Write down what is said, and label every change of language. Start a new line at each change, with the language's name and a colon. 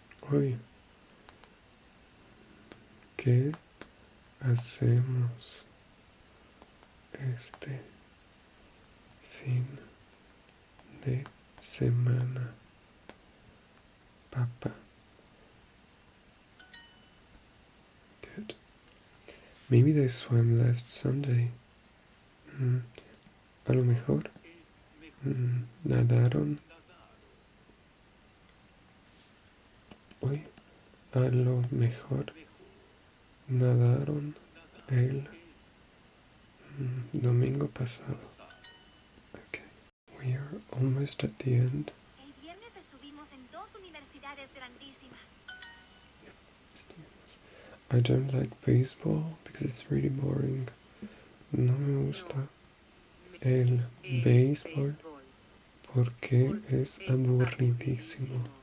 Spanish: Hoy, ¿qué hacemos este fin de semana, papá?
English: Good. Maybe they swam last Sunday.
Spanish: A lo mejor nadaron hoy. A lo mejor nadaron el domingo pasado.
English: Okay. We are almost at the end.
Spanish: El viernes estuvimos en dos universidades grandísimas.
English: I don't like baseball because it's really boring.
Spanish: No me gusta el béisbol porque es aburridísimo.